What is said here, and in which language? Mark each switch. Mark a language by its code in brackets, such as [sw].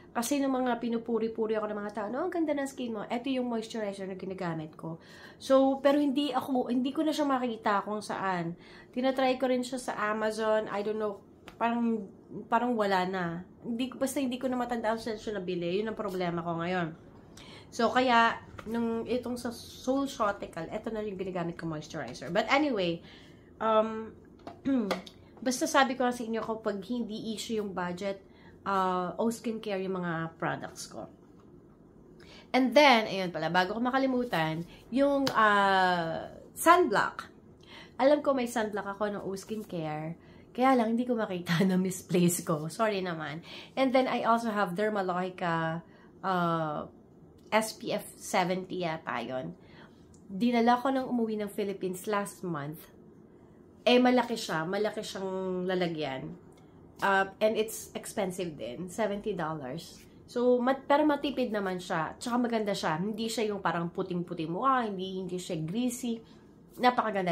[tl] Kasi ng mga pinupuri-puri ako ng mga tao, ang ganda ng skin mo. Ito yung moisturizer na ginagamit ko. So, pero hindi ko na siya makikita kung saan. Tinatry ko rin siya sa Amazon. [en] I don't know, [tl] parang wala na. Basta hindi ko na matandaan saan siya nabili. Yun ang problema ko ngayon. So, kaya, itong sa SoulShotical, ito na yung ginagamit ko moisturizer. But anyway, basta sabi ko sa inyo kapag hindi issue yung budget, O Skincare yung mga products ko. And then, ayun pala, bago ko makalimutan, yung sunblock. Alam ko may sunblock ako ng O Skincare, kaya lang hindi ko makita na misplace ko. Sorry naman. [en] And then, I also have Dermalogica SPF 70 yata yun. [tl] dinala ko nang umuwi ng Philippines last month. Eh, malaki siya. Malaki siyang lalagyan. [en] And it's expensive [tl] din. $70. So, pero matipid naman siya. Tsaka maganda siya. Hindi siya yung parang puting-puting mukha. Hindi siya greasy. Napakaganda.